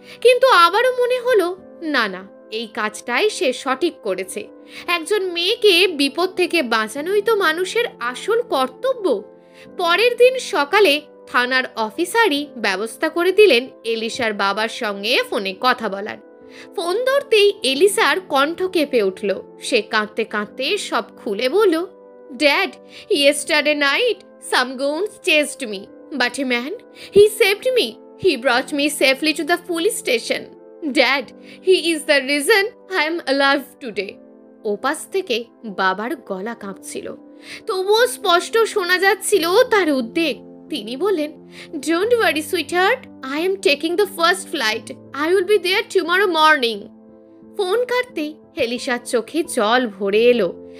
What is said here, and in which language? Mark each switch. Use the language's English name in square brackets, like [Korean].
[Bangla] কিন্তু আবারও মনে হলো, না না, এই কাজটাই সে সঠিক করেছে। একজন মেয়েকে বিপদ থেকে বাঁচানোই তো মানুষের আসল কর্তব্য। পরের দিন সকালে থানার অফিসারই ব্যবস্থা করে দিলেন এলিশার বাবার সঙ্গে ফোনে কথা বলার। ফোন ধরতেই এলিশার কণ্ঠ কেঁপে উঠল। সে কাঁদতে কাঁদতে সব খুলে বলল, [English] Dad, yesterday night some goons chased me, but a man, he saved me. He brought me safely to the police station. Dad, he is the reason I am alive today. [Bangla] ওপাশ থেকে বাবার গলা কাঁপছিল, তবুও স্পষ্ট শোনা যাচ্ছিল তার উদ্বেগ। তিনি বললেন, [English] Don't worry sweetheart, I am taking the first flight, I will be there tomorrow morning. [Bangla] Phone কাটতেই এলিশার চোখে জল ভরে এলো।